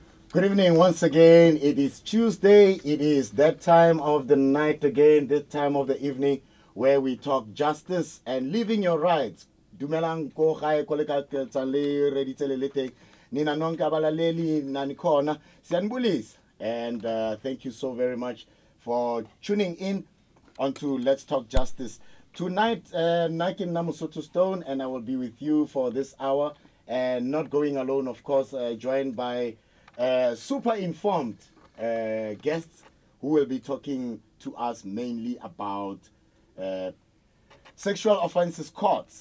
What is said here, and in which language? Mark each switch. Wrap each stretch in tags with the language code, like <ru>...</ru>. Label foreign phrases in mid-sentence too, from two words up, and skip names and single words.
<en>Good evening once again. It is Tuesday. It is that time of the night again, this time of the evening where we talk justice and living your rights.</en> <tn>Dumelang ko gae ko le ka tsale re ditse le lete</tn> <zu>nina nonke abalaleli nani khona siyanibulisa</zu> <en>and thank you so very much for tuning in onto Let's Talk Justice. Tonight, Nike Namusoto Stone, and I will be with you for this hour, and not going alone, of course, joined by super informed guests who will be talking to us mainly about sexual offences courts.</en>